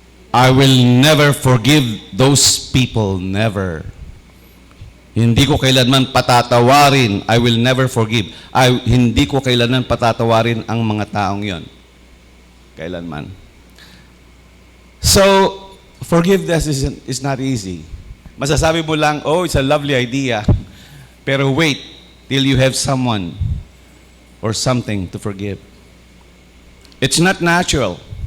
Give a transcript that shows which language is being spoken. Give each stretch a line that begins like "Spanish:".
English: I will never forgive those people, never.
Filipino: Hindi ko kailanman patatawarin.
English: I will never forgive.
Filipino: Hindi ko kailanman patatawarin ang mga taong yon. Kailanman.
English: So, forgiveness is not easy.
Filipino: Masasabi mo lang,
English: it's a lovely idea. Pero wait till you have someone or something to forgive. It's not natural.